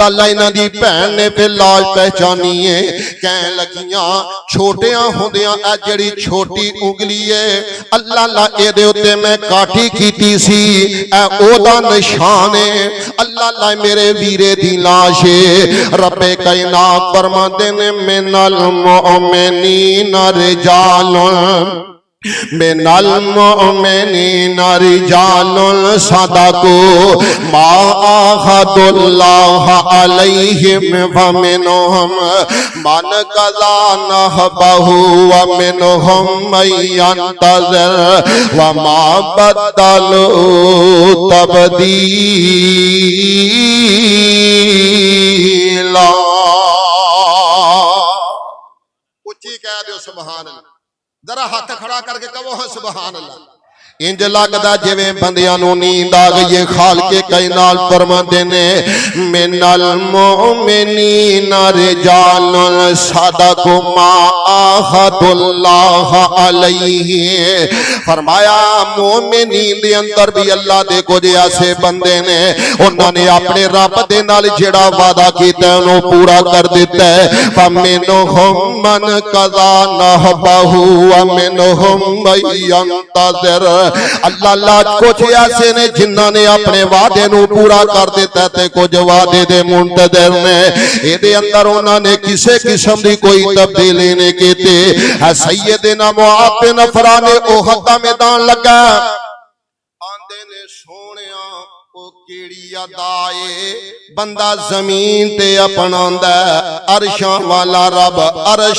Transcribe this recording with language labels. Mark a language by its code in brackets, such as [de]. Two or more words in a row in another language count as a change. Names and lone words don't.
[pa] ਅੱਲਾਹ ਇਨ੍ਹਾਂ ਦੀ ਭੈਣ ਨੇ ਫਿਰ ਲਾਸ਼ ਪਛਾਣੀ ਹੈ ਕਹਿਣ ਲੱਗੀਆਂ ਛੋਟੀਆਂ ਹੁੰਦੀਆਂ ਏ ਜਿਹੜੀ ਛੋਟੀ ਉਂਗਲੀ ਹੈ [ar] الله الله [pa] ਏਦੇ ਉੱਤੇ ਮੈਂ ਕਾਠੀ ਕੀਤੀ ਸੀ ਏ ਓਦਾ ਨਿਸ਼ਾਨ ਹੈ [ar] الله الله [pa] ਮੇਰੇ ਵੀਰੇ ਦੀ ਲਾਸ਼ ਹੈ ਰੱਬੇ ਕਾਇਨਾਤ ਫ਼ਰਮਾਂਦੇ ਨੇ [ar] من المؤمنين رجال من المؤمنين رجال صدقوا ما عاهدوا الله عليهم ومنهم من قضى نحبه ومنهم من ينتظر وما بدلوا تبديلا. [pa] ਉੱਚੀ ਕਹਿ ਦੋ [ar] سبحان الله [pa] ਜ਼ਰਾ ਹੱਥ ਖੜ੍ਹਾ ਕਰਕੇ ਕਹੋ ਹੈ [ar] سبحان الله [pa] ਇੰਜ ਲੱਗਦਾ ਜਿਵੇਂ ਬੰਦਿਆਂ ਨੂੰ ਨੀਂਦ ਆ ਗਈ ਹੈ ਖ਼ਾਲਿਕੇ ਕਾਇਨਾਤ ਫ਼ਰਮਾਂਦੇ ਨੇ [ar] من المؤمنين رجال صدقوا ما عاهدوا الله عليه [pa] ਫ਼ਰਮਾਇਆ ਮੋਮਿਨੀਨ ਦੇ ਅੰਦਰ ਭੀ ਅੱਲਾਹ ਦੇ ਕੁਝ ਐਸੇ ਬੰਦੇ ਨੇ ਉਨ੍ਹੋਂ ਨੇ ਆਪਣੇ ਰੱਬ ਦੇ ਨਾਲ ਜਿਹੜਾ ਵਾਅਦਾ ਕੀਤਾ ਉਨ੍ਹੋਂ ਨੇ ਪੂਰਾ ਕਰ ਦਿੱਤਾ ਹੈ [ar] فمنهم من قضى نحبه ومنهم من ينتظر الله الله [pa] ਕੁਝ ਐਸੇ ਨੇ ਜਿਨ੍ਹਾਂ ਨੇ ਆਪਣੇ ਵਾਅਦੇ ਨੂੰ ਪੂਰਾ ਕਰ ਦਿੱਤਾ ਤੇ ਕੁਝ ਵਾਅਦੇ ਦੇ ਮੁੰਤਜ਼ਿਰ ਨੇ ਇਹਦੇ ਅੰਦਰ ਉਨ੍ਹੋਂ ਨੇ [ur] کسی قسم کی کوئی تبدیلی نہیں کی. [pa] ਸੱਯਦਨਾ ਮੁਆਜ਼ ਬਿਨ ਅਫ਼ਰਾ ਨੇ ਓਹਦ ਦਾ ਮੈਦਾਨ ਲੱਗਾ ਆਂਦੇ ਨੇ ਸੋਹਣਿਆ ਓ ਕਿਹੜੀ ਅਦਾ ਏ ਬੰਦਾ ਜ਼ਮੀਨ ਤੇ ਅਪਣਾਂਦਾ ਅਰਸ਼ਾਂ ਵਾਲਾ ਰੱਬ ਅਰਸ਼